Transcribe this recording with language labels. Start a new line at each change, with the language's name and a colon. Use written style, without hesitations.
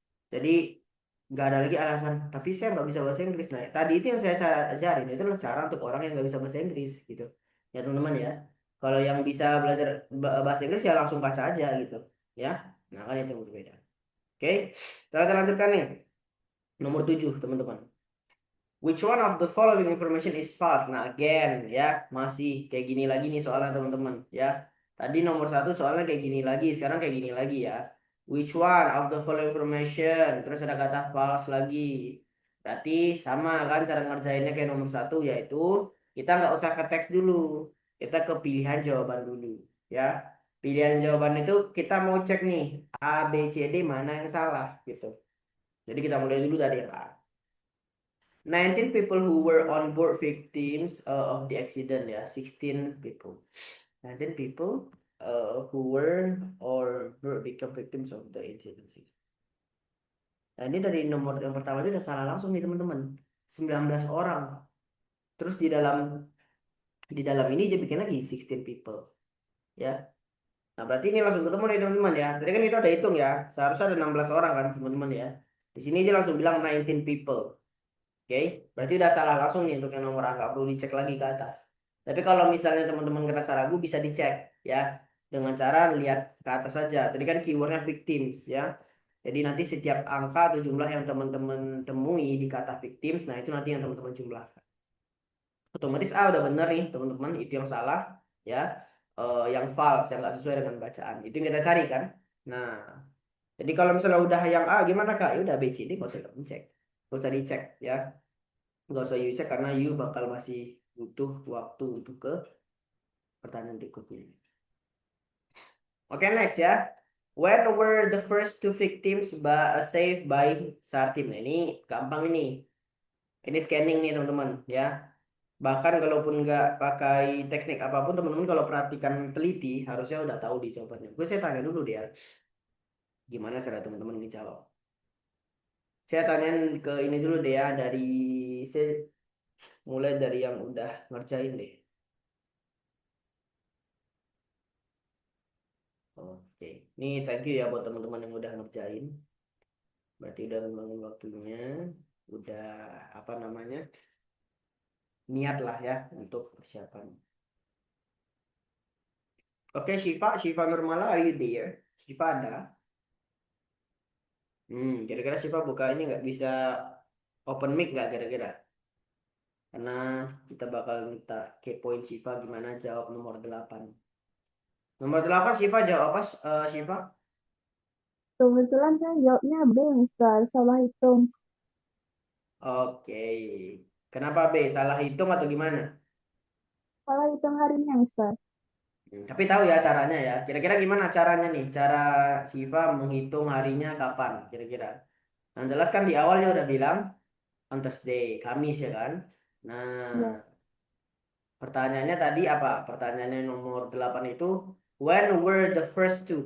Indonesian: Jadi nggak ada lagi alasan tapi saya nggak bisa bahasa Inggris. Nah, tadi itu yang saya ajarin itu adalah cara untuk orang yang nggak bisa bahasa Inggris gitu ya teman-teman ya. Kalau yang bisa belajar bahasa Inggris ya langsung baca aja gitu ya. Nah, kan itu yang berbeda. Oke, kita lanjutkan nih nomor 7 teman-teman.
English: Which one of the following information is false?
Indonesian: Nah, again ya, masih kayak gini lagi nih soalnya teman-teman ya. Tadi nomor 1 soalnya kayak gini lagi, sekarang kayak gini lagi ya.
English: Which one of the following information?
Indonesian: Terus ada kata false lagi. Berarti sama kan cara ngerjainnya kayak nomor 1, yaitu kita nggak usah ke teks dulu. Kita ke pilihan jawaban dulu ya. Pilihan jawaban itu kita mau cek nih A, B, C, D mana yang salah gitu. Jadi kita mulai dulu dari yang A.
English: 19 people who were on board victims of the accident ya, 16 people. 19 people who were or become victims of the incident.
Indonesian: Nah, ini dari nomor yang pertama itu udah salah langsung nih teman-teman. 19 orang. Terus di dalam ini dia bikin lagi 16 people. Ya. Nah, berarti ini langsung ketemu nih teman-teman ya. Tadi kan itu ada hitung ya. Seharusnya ada 16 orang kan teman-teman ya. Di sini dia langsung bilang 19 people. Oke, berarti udah salah langsung nih untuk yang nomor A, nggak perlu dicek lagi ke atas. Tapi kalau misalnya teman-teman ngerasa ragu bisa dicek ya dengan cara lihat ke atas saja. Tadi kan keywordnya victims ya. Jadi nanti setiap angka atau jumlah yang teman-teman temui di kata victims, nah itu nanti yang teman-teman jumlahkan. Otomatis A udah benar nih teman-teman, itu yang salah ya. Yang false, yang nggak sesuai dengan bacaan. Itu yang kita cari kan. Nah, jadi kalau misalnya udah yang A gimana Kak? Ya udah B, C, D nggak usah dicek. Nggak usah dicek ya. Nggak usah you cek karena you bakal masih butuh waktu untuk ke pertanyaan berikutnya. Oke, next ya.
English: When were the first two victims saved by Sartim?
Indonesian: Nah, ini gampang ini. Ini scanning nih teman-teman ya. Bahkan kalaupun nggak pakai teknik apapun, teman-teman kalau perhatikan teliti harusnya udah tahu di jawabannya. Gue saya tanya dulu dia, gimana cara teman-teman ngejawab. Saya tanyain ke ini dulu deh ya, saya mulai dari yang udah ngerjain deh. Oke, ini thank you ya buat teman-teman yang udah ngerjain. Berarti udah ngulangin waktunya, udah apa namanya, niat lah ya untuk persiapan.
English: Oke, Shiva Nurmala, are you there?
Indonesian: Shiva ada. Kira-kira Shiva buka ini nggak bisa open mic nggak kira-kira? Karena kita bakal minta kepoin Shiva gimana jawab nomor 8. Nomor 8 Shiva jawab apa, Shiva? Kebetulan saya jawabnya B, Mister. Salah hitung. Oke. Kenapa B? Salah hitung atau gimana? Salah hitung harinya, Mister. Tapi tahu ya caranya ya. Kira-kira gimana caranya nih? Cara Shiva menghitung harinya kapan kira-kira? Yang jelas kan di awal dia udah bilang
English: on Thursday,
Indonesian: Kamis ya kan? Nah, Ya. pertanyaannya tadi apa? Pertanyaannya nomor 8 itu
English: when were the first two?